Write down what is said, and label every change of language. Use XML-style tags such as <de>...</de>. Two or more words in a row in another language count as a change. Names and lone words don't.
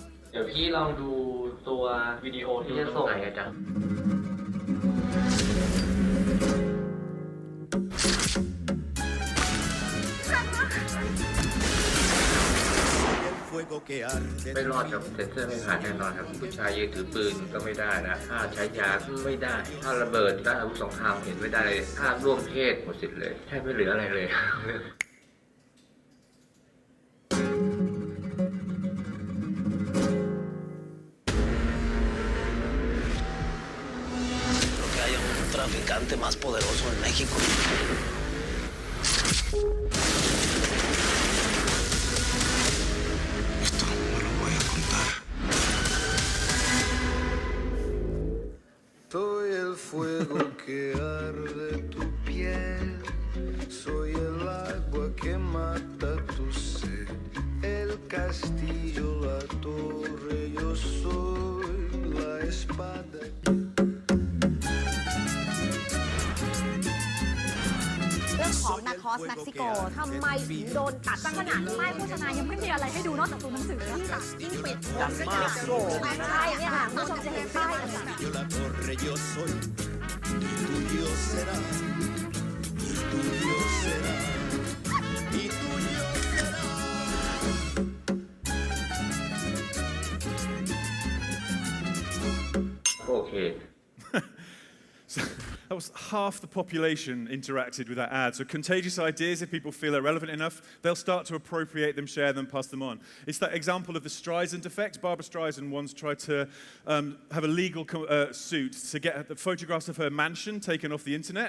<th>เดี๋ยวพี่ลองดูตัววิดีโอที่จะส่งอาจารย์ ไม่รอดครับเซ็นเซอร์ไม่ผ่านแน่นอนครับผู้ชายยืนถือปืนก็ไม่ได้นะถ้าใช้ยาไม่ได้ถ้าระเบิดถ้าอาวุธสงครามเห็นไม่ได้เลยถ้าร่วมเพศหมดสิทธิ์เลยแทบไม่เหลืออะไรเลย</th> <es>traficante más poderoso en México. Esto no lo voy a contar. Soy el fuego que arde tu piel. Soy el agua que mata tu sed. El castillo, la torre, yo soy la espada.</es> <th>เรื่องของนาคอสเม็กซิโกทำไมถึงโดนตัดตั้งขนาดป้ายโฆษณายังไม่มีอะไรให้ดูนอกจากตัวหนังสือยิ่งปิดดังมากใช่เนี่ยค่ะคุณผู้ชมจะเห็นป้ายต่างๆ</th> <en>โอเค That was half the population interacted with that ad. So contagious ideas, if people feel they're relevant enough, they'll start to appropriate them, share them, pass them on. It's that example of the Streisand Effect. Barbara Streisand once tried to have a legal suit to get the photographs of her mansion taken off the internet.</en>